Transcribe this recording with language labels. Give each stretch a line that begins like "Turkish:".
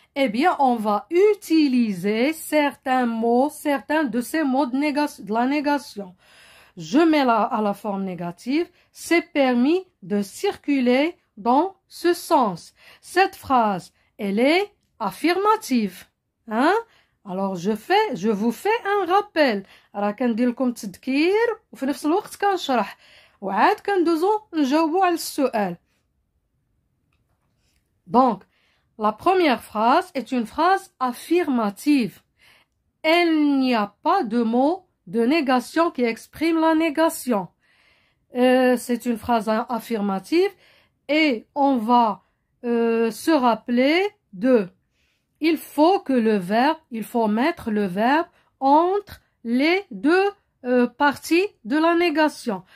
French: Eh bien, on va utiliser certains de ces mots de la négation. Je mets à la forme négative, c'est permis de circuler dans ce sens. Cette phrase, elle est affirmative. Hein? Alors je vous fais un rappel.
Arabic: راه كندير لكم تذكير وفي نفس الوقت كنشرح وعاد كندوزو نجاوبو على السؤال.
French: Donc, la première phrase est une phrase affirmative. Il n'y a pas de mot de négation qui exprime la négation. C'est une phrase affirmative et on va se rappeler il faut mettre le verbe entre les deux parties de la négation.